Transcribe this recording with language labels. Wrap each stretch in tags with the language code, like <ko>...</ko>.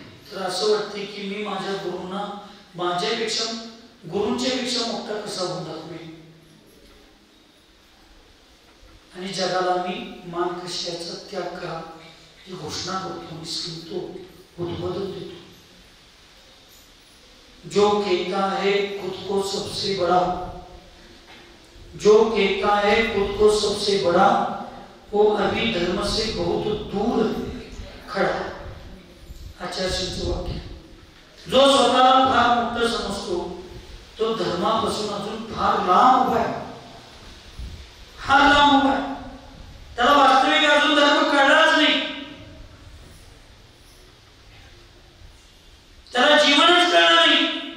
<mr>तर असं वाटते की मी माझ्या गुरूंना माझ्यापेक्षा गुरूंच्या पेक्षा मोठा कसा होऊन दाखवेल आणि जगाला मी मान कशाचा त्याग करा ही घोषणा करतो, मी सांगतो, उद्बोधन देतो.</mr> <hi>जो कहता है खुद को सबसे बड़ा, जो कहता है खुद को सबसे बड़ा, वो अभी धर्म से बहुत दूर खड़ा.</hi> <mr>आचार्यांचं वाक्य. जो स्वतःला फार मोठं समजतो तो धर्मापासून अजून फार लांब उभा आहे, फार लांब उभा आहे. त्याला वास्तविक अजून धर्म कळलाच नाही, त्याला जीवनच कळलं नाही.</mr>